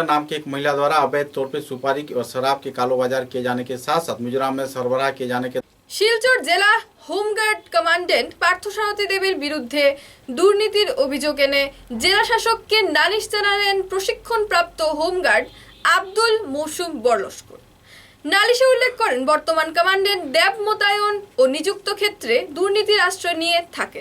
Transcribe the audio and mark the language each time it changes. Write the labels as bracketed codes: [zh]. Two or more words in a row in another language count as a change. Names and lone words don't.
[hi] नाम की एक महिला द्वारा अवैध तौर पर सुपारी और शराब के कालोबाजार किए जाने के साथ साथ मिजोरम में सरबराह किए जाने के [bn] শিলচর জেলা হোমগার্ড কমান্ডেন্ট পার্থসারথী দেবীর বিরুদ্ধে দুর্নীতির অভিযোগ এনে জেলা শাসককে নালিশ জানালেন প্রশিক্ষণপ্রাপ্ত হোমগার্ড আব্দুল মৌসুম বরলস্কর। নালিশে উল্লেখ করেন বর্তমান কমান্ডেন্ট দেব মোতায়েন ও নিযুক্ত ক্ষেত্রে দুর্নীতির আশ্রয় নিয়ে থাকেন।